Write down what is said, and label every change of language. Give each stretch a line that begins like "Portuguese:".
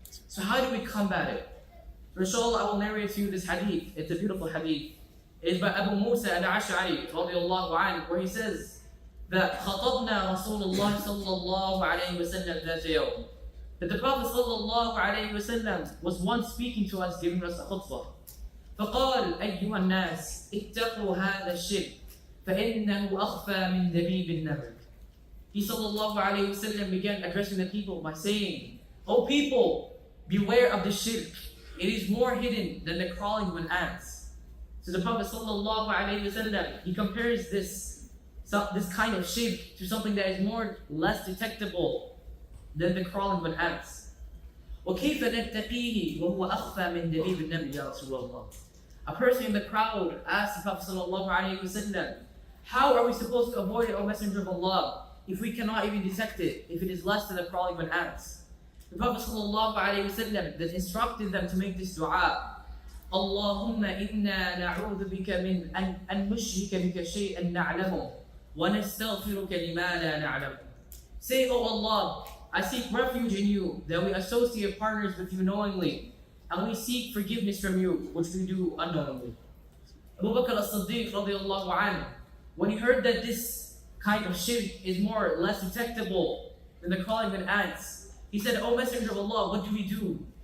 English: So how do we combat it? So inshallah, I will narrate to you this hadith. It's a beautiful hadith. It is by Abu Musa al-Ash'ari radiyallahu anhu, where he says that
Arabic: خطبنا رسول الله صلى الله عليه وسلم ذات يوم.
English: That the Prophet sallallahu alayhi wasallam was once speaking to us, giving us a khutbah.
Arabic: فقال أيها الناس اتقوا هذا الشرك فإنه أخفى من دبيب النمل.
English: He sallallahu alayhi wasallam began addressing the people by saying, "O people, beware of the shirk. It is more hidden than the crawling of an ant." So the Prophet sallallahu alayhi wasallam, he compares this kind of shirk to something that is less detectable than the crawling of an ant.
Arabic: وكيف نتقيه وهو أخفى من دبيب النمل يا رسول الله.
English: A person in the crowd asked the Prophet sallallahu alayhi wasallam, "How are we supposed to avoid it, O Messenger of Allah, if we cannot even detect it, if it is less than the crawling of an ant?" The Prophet sallallahu alayhi wasallam then instructed them to make this dua.
Arabic: اللهم إنا نعوذ بك من أن نشرك بك شيئا نعلمه ونستغفرك لما لا نعلم.
English: Say, "O Allah, I seek refuge in you that we associate partners with you knowingly, and we seek forgiveness from you, which we do unknowingly." Abu Bakr as-Siddiq radiyallahu anhu, when he heard that this kind of shirk is more or less detectable than the crawling of an ant, he said, "O Messenger of Allah, what do we do?